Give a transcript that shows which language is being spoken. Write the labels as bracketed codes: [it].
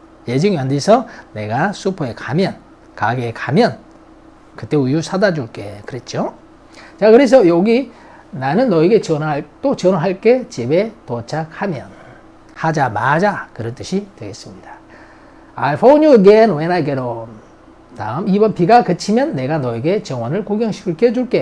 [ko] 예정이 안 돼서 내가 슈퍼에 가면 가게에 가면 그때 우유 사다 줄게 그랬죠. 자, 그래서 여기 나는 너에게 전화할게 집에 도착하면 하자마자 그런 뜻이 되겠습니다. [en] I'll phone you again when I get home. [ko] 다음 2번 비가 그치면 내가 너에게 정원을 구경시켜 줄게.